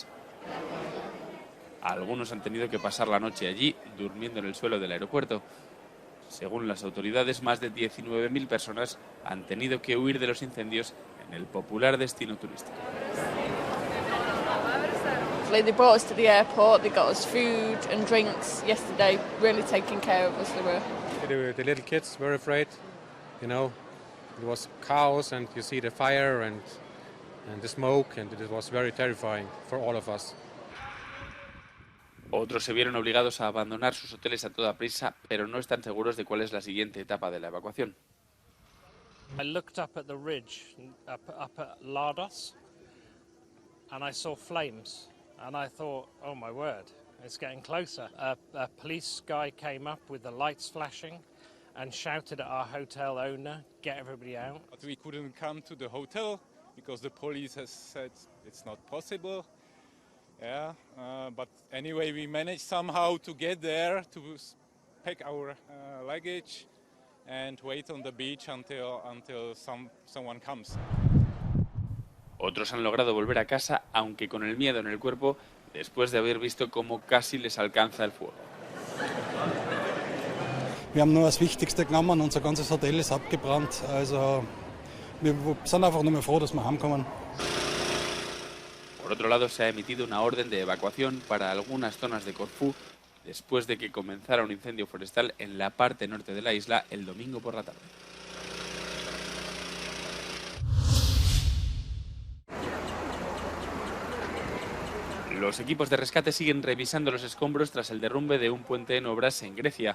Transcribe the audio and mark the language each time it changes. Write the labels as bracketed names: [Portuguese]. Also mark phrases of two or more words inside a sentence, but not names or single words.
[Spanish] Algunos han tenido que pasar la noche allí, durmiendo en el suelo del aeropuerto. Según las autoridades, más de 19.000 personas han tenido que huir de los incendios en el popular destino turístico. [English] lovely. They brought us to the airport, they got us food and drinks yesterday, really taking care of us, they were. The little kids were afraid, you know, it was chaos and you see the fire and the smoke, and it was very terrifying for all of us. [Spanish] Otros se vieron obligados a abandonar sus hoteles a toda prisa, pero no están seguros de cuál es la siguiente etapa de la evacuación. [English] I looked up at the ridge, up at Lardos, and I saw flames, and I thought, oh my word, it's getting closer. A police guy came up with the lights flashing and shouted at our hotel owner, get everybody out. But we couldn't come to the hotel because the police has said it's not possible. Yeah, but anyway, we managed somehow to get there, to pack our luggage and wait on the beach until someone comes. [Spanish] Otros han logrado volver a casa, aunque con el miedo en el cuerpo, después de haber visto cómo casi les alcanza el fuego. [German] Wir haben nur das Wichtigste genommen, unser ganzes Hotel ist abgebrannt, also wir sind einfach nur mehr froh, dass wir heimkommen. [Spanish] Por otro lado, se ha emitido una orden de evacuación para algunas zonas de Corfú después de que comenzara un incendio forestal en la parte norte de la isla el domingo por la tarde. Los equipos de rescate siguen revisando los escombros tras el derrumbe de un puente en obras en Grecia.